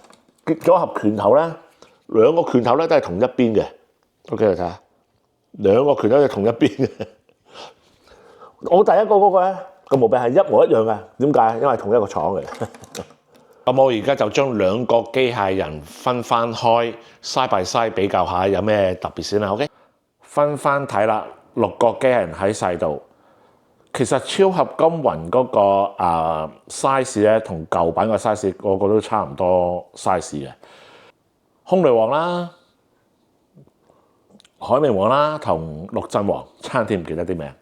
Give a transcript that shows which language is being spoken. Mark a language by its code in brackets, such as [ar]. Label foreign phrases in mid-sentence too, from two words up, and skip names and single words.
[yue] 結咗合拳頭咧，兩個拳頭咧都係同一邊嘅。OK， 嚟睇下，兩個拳頭都係同一邊嘅。我第一個嗰個咧個毛病係一模一樣嘅。點解？因為同一個廠嘅。咁我而家就將兩個機械人分翻開 [en] side by side [yue] 比較下有咩特別先啦。OK， 分翻睇啦，6個機械人喺晒度。其實超合金雲嗰個size 咧，同舊版個 size 個個都差唔多 size 嘅。空雷王啦、海明王啦同陸鎮王，差啲唔記得啲名。